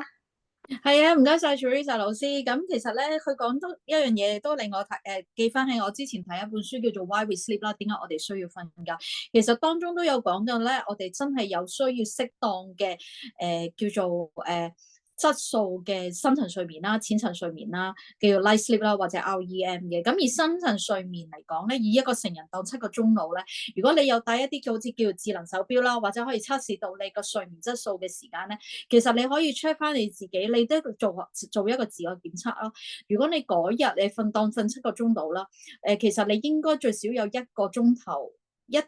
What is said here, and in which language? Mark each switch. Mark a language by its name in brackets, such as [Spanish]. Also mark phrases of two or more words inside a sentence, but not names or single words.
[Cantonese] 係啊，唔該晒 Teresa 老師。咁其實咧，佢講多一樣嘢都令我記翻起我之前睇一本書叫做 Why We Sleep 啦，點解我哋需要瞓覺？其實當中都有講到咧，我哋真係有需要適當嘅叫做質素嘅深層睡眠啦、淺層睡眠啦，叫做 [English] light sleep [Cantonese] 啦，或者 REM 嘅。咁而深層睡眠嚟講咧，以一個成人當7個鐘腦咧，如果你有戴一啲好似叫做智能手錶啦，或者可以測試到你個睡眠質素嘅時間咧，其實你可以 check 翻你自己，你都做一個自我檢測啦。如果你嗰日你當瞓7個鐘度啦，其實你應該最少有1個鐘頭。